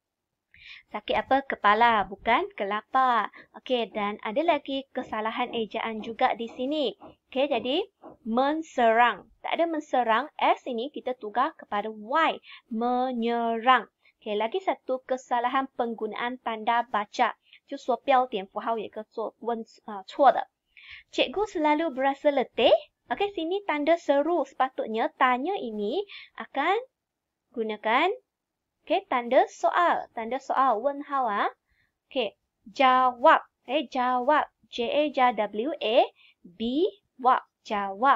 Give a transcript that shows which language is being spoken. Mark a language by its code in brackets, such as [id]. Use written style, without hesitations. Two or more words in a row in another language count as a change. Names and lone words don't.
[ms] Sakit Sakit apa? Kepala, bukan kelapa. Okey, dan ada lagi kesalahan ejaan juga di sini. Okey, jadi menserang. Tak ada menserang. S ini kita tukar kepada Y. Menyerang. Okey, lagi satu kesalahan penggunaan tanda baca. [zh] 就说标点符号有一个错的。 [ms] Cikgu selalu berasa letih. Okey, sini tanda seru. Sepatutnya tanya ini akan gunakan tanda soal. Tanda soal. 问号 ah. Jawab. Jawab. J-A-W-A-B. Wab. Jawab.